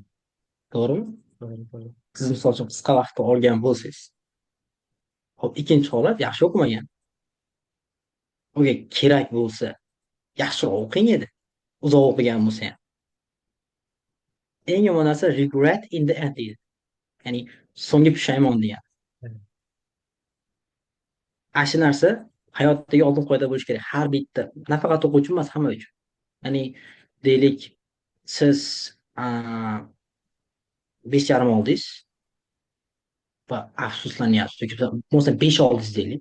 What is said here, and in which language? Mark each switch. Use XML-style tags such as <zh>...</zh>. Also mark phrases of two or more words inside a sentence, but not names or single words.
<uz>To'g'rimi? To'g'ri. Siz misol uchun qisqa vaqtda olgan bo'lsangiz. Xo'p, ikkinchi holat yaxshi o'qimagan. Unga kerak bo'lsa yaxshiroq o'qing edi. Uzoq o'qigan bo'lsa ham. Eng yomon narsa</uz> <en>regret in the end</en> <uz>deydi. Ya'ni so'nggi pushaymon degan. Ana shu narsa hayotdagi oltin qoida bo'lishi kerak. Har bitta, nafaqat o'quvchi emas, hamma uchun. Ya'ni deylik, siz 5,5 oldingiz va afsuslanyapsiz yoki bo'lmasa 5 oldingiz deylik.</uz>